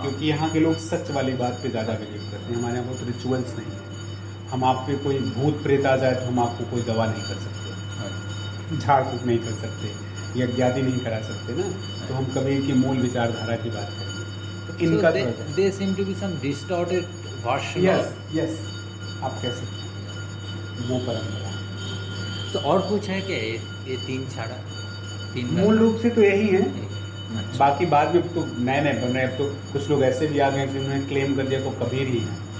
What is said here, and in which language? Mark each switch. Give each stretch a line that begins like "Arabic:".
Hindi: क्योंकि यहाँ के लोग सच वाली बात पे ज़्यादा बिलीव करते हैं। हमारे यहाँ बहुत रिचुअल्स नहीं है, हम आप पे कोई भूत प्रेत आ जाए तो हम आपको कोई दवा नहीं कर सकते, हाँ, झाड़ फूक नहीं कर सकते, यज्ञादि नहीं करा सकते ना। तो हम कबीर की मूल विचारधारा की बात करेंगे तो इनका
English: so
Hindi: थोड़ा
English: they seem to be some distorted version yes of।
Hindi: Yes आप कह सकते हैं वो परंपरा है। तो और कुछ है क्या ये तीन छाड़ा, तीन में? मूल रूप से तो यही है, अच्छा, बाकी बाद में तो नए नए बन रहे हैं। अब तो कुछ लोग ऐसे भी आ गए जिन्होंने क्लेम कर दिया तो कबीर ही है।